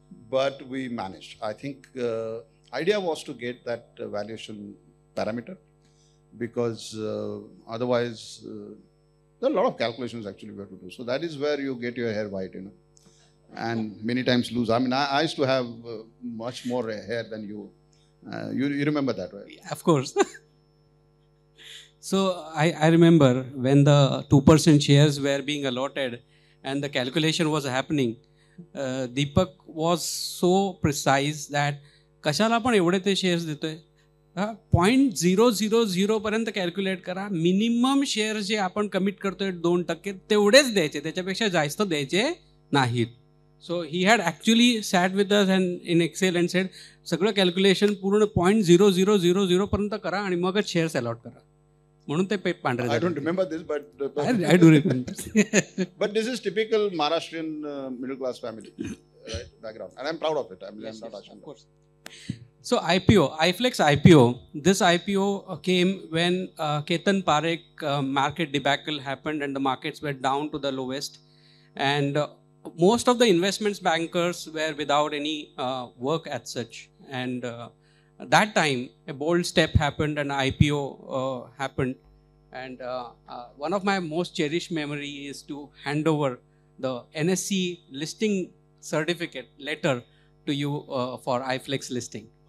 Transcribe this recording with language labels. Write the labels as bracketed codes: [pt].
[en] but we managed. I think idea was to get that valuation parameter, because otherwise there are a lot of calculations actually we have to do. So that is where you get your hair white, and many times lose. I mean, I used to have much more hair than you. You remember that, right? Of course. So I remember when the 2% shares were being allotted and the calculation was happening, Deepak was so precise that [mr] कशाला आपण एवढे ते shares देतोय, 0.000 पर्यंत calculate करा, minimum share जे आपण commit करतोय 2% तेवढेच द्यायचे, त्याच्यापेक्षा जास्त द्यायचे नाहीत. [en] so he had actually sat with us and in Excel and said [mr] सगळं कॅल्क्युलेशन पूर्ण 0.0000 पर्यंत करा आणि मगच शेअर्स अलॉट करा. म्हणून ते पांढरे. [en] I don't remember this, but I do remember. But this is typical Maharashtrian middle class family, right? Background, and I'm proud of it. I'm not ashamed. Of course. So IPO, iFlex IPO. This IPO came when Ketan Parekh market debacle happened and the markets were down to the lowest, and most of the investments bankers were without any work as such, and that time a bold step happened and IPO happened, and one of my most cherished memory is to hand over the NSE listing certificate letter to you for iFlex listing.